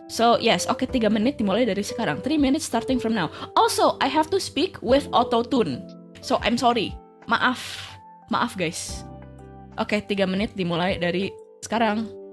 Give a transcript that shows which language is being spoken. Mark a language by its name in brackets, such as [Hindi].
[Indonesian] So yes, okay, 3 menit dimulai dari sekarang. [English] 3 minutes starting from now. Also, I have to speak with auto-tune. So I'm sorry. [Indonesian] Maaf guys. Oke, 3 menit dimulai dari sekarang.